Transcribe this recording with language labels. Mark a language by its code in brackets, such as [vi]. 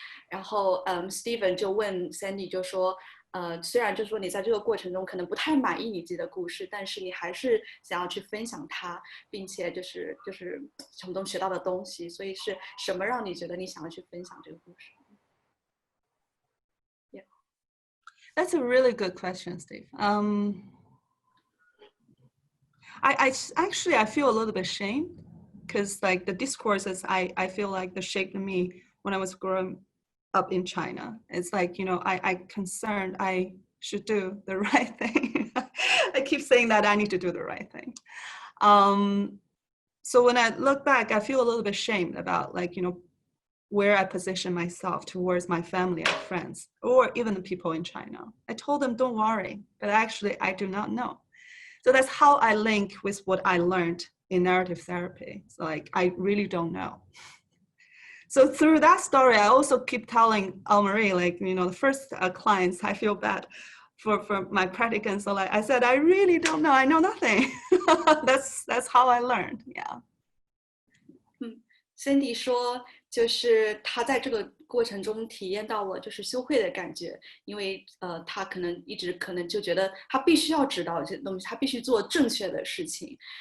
[zh] 然后Steven 就问 Sandy 就说。虽然就是说你在这个过程中可能不太满意你自己的故事，但是你还是想要去分享它，并且就是从中学到的东西，所以是什么让你觉得你想要去分享这个故事 ？Yeah, [en] that's a really good question, Steve. I actually feel a little bit ashamed because like the discourses I feel like they shaped me when I was growing up in China. It's like, I concerned I should do the right thing. I keep saying that I need to do the right thing. So when I look back, I feel a little bit ashamed about like, where I position myself towards my family and friends, or even the people in China. I told them, don't worry, but actually I do not know. So that's how I link with what I learned in narrative therapy. So like, I really don't know. So through that story, I also keep telling Marie, like, the first clients, I feel bad for my practicants. So like I said, I really don't know. I know nothing. That's how I learned. Yeah. [zh] Cindy 说，就是他在这个过程中体验到了就是羞愧的感觉，因为他一直就觉得他必须要知道这些东西，他必须做正确的事情，